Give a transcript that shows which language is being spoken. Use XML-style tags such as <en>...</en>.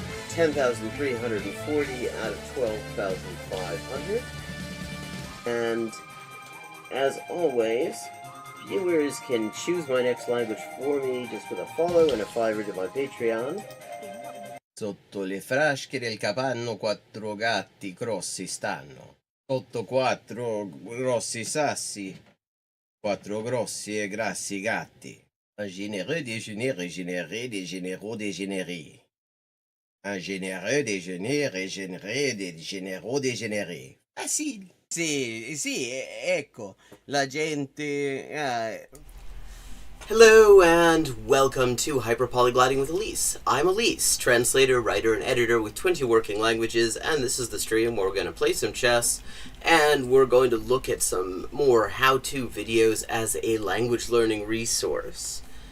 <en>10,340 out of 12,500. And as always, viewers can choose my next language for me just with a follow and a $5 to my Patreon.</en> <it>Sotto le frasche del capanno 4 gatti grossi stanno. Sotto 4 grossi sassi, 4 grossi e grassi gatti.</it> <fr>Un généreux déjeuner régénéré des généraux dégénérés. Un généreux déjeuner régénéré des généraux dégénérés. Facile.</fr> <it>Sì, sì, ecco, la gente...</it> <en>Hello and welcome to Hyperpolyglotting with Elise. I'm Elise, translator, writer, and editor with 20 working languages, and this is the stream where we're going to play some chess, and we're going to look at some more how-to videos as a language learning resource.</en>